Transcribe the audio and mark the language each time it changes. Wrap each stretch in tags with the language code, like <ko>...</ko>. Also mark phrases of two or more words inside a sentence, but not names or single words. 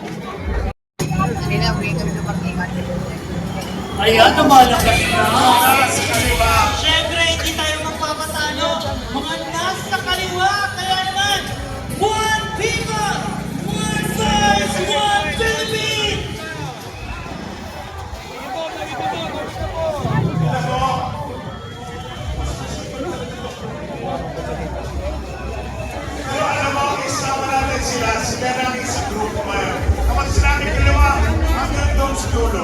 <tl>Ayan, lumalakas na. Siyempre, hindi tayo magpapatalo. Mga nasa kaliwa, kaya naman,</tl> <en>one people, one voice, one Philippines!</en> <tl>Pero alam mo, isama natin sila lang isang grupo ngayon. Kapag sinabi dalawa, hanggang doon sa dulo.</tl>